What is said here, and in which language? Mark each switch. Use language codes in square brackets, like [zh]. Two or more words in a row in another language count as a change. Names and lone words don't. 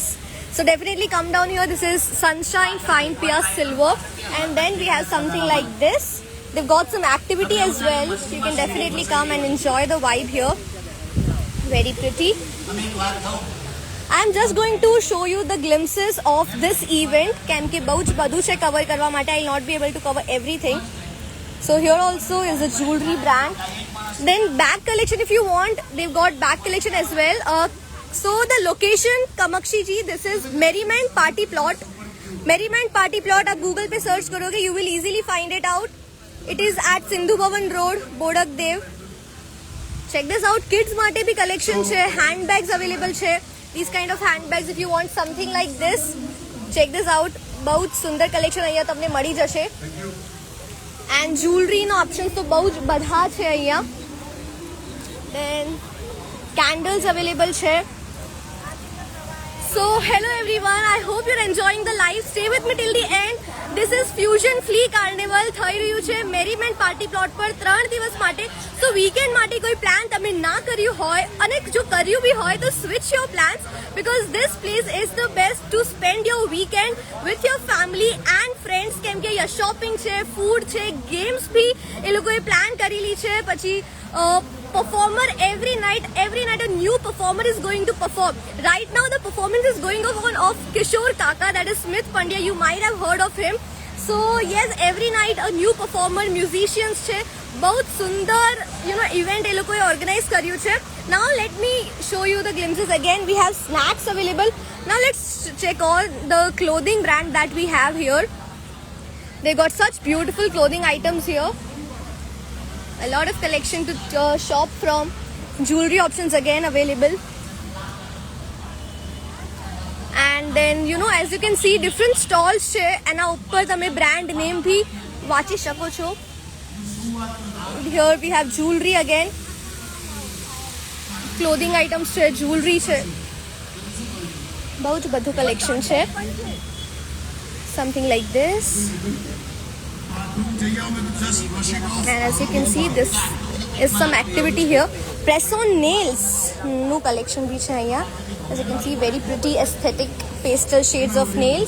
[en] So definitely come down here. This is Sunshine Fine Pierced Silver and then we have something like this. They've got some activity as well. So you can definitely come and enjoy the vibe here. Very pretty. I'm just going to show you the glimpses of this event. [gu] કેમ કે બહુ જ બધું છે કવર કરવા માટે. [en] I'll not be able to cover everything. So here also is a jewelry brand. Then bag collection if you want. They've got bag collection as well. So the location Kamakshi ji, this is Merriment Party Plot. Merriment Party Plot [hi] आप Google पे search करोगे [en] you will easily find it out. It is at Sindhu Bhavan Road, Bodakdev. Check this out. [gu] Kids માટે બી collection છે. [en] Handbags available છે. These kind of handbags if you want something like this. Check this out. [gu] બહુ જ સુંદર collection અહીંયા તમને મળી જશે. [en] And jewelry [gu] નો options તો બહુ જ બધા છે અહીંયા. [en] Then candles available છે. So hello everyone, I hope you're enjoying the live. Stay with me till the end. This is [gu] Fusion Flea Carnival થઈ રહ્યું છે મેરીમેન્ટ પાર્ટી પ્લોટ પર 3 દિવસ માટે. [en] So weekend [gu] માટે કોઈ પ્લાન તમે ના કર્યું હોય અને જો કર્યું બી હોય તો [en] switch your plans because this place is the best to spend your weekend with your family and friends [gu] કેમ કે અહીંયા shopping છે, food છે, games બી એ લોકોએ પ્લાન કરેલી છે. [en] પછી performer every night a new performer is going to perform. Right now the performance is going on of Kishore Kaka, that is Smith Pandya. You might have heard of him. So yes, every night a new performer, musicians છે. [hi] बहुत सुंदर [gu] event એ લોકોએ organize કર્યું છે. [en] Now let me show you the glimpses again. We have snacks available. Now let's check all the clothing brand that we have here. They got such beautiful clothing items here. A lot of collection to shop from. Jewelry options again available. And then as you can see different stalls છે. [gu] એના ઉપર તમે brand name ભી વાંચી શકો છો. [en] Here we have jewelry again. Clothing items છે, jewelry છે. [gu] બહુ જ બધું collection છે. [en] Something like this. And as you can see, this is some activity here. Press on nails. New collection [hi] भी है [en] here. As you can see, very pretty aesthetic pastel shades of nails.